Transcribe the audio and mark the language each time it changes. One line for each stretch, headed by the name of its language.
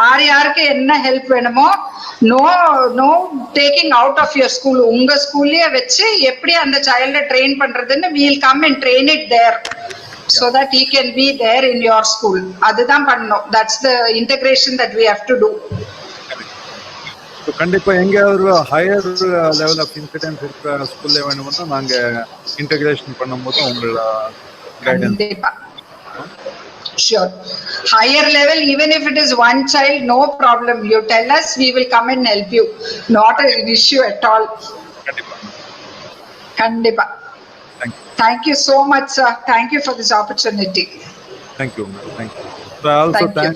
Tamil: யாருக்கு என்ன ஹெல்ப் வேணுமோ,
English: no taking out of your school,
Tamil: உங்க ஸ்கூல்லயே வச்சு எப்படி அந்த சைல்ட ட்ரெயின் பண்றதுன்னு
English: we will come and train it there so that he can be there in your school.
Tamil: அதுதான் பண்ணணும்.
English: That's the integration that we have to do.
Tamil: கண்டிப்பா எங்க ஒரு ஹையர் லெவல் ஆஃப் இன்சிடென்ஸ் இருக்கிற ஸ்கூல்ல வேணும்னா நாங்க இன்டகிரேஷன் பண்ணும்போது உங்களோட guidance.
English: Sure. Higher level, even if it is one child, no problem. You tell us, we will come and help you. Not an issue at all.
Tamil: Kandipa.
English: Thank you so much, sir. Thank you for this opportunity. Thank you, ma'am. Thank you. So I also thank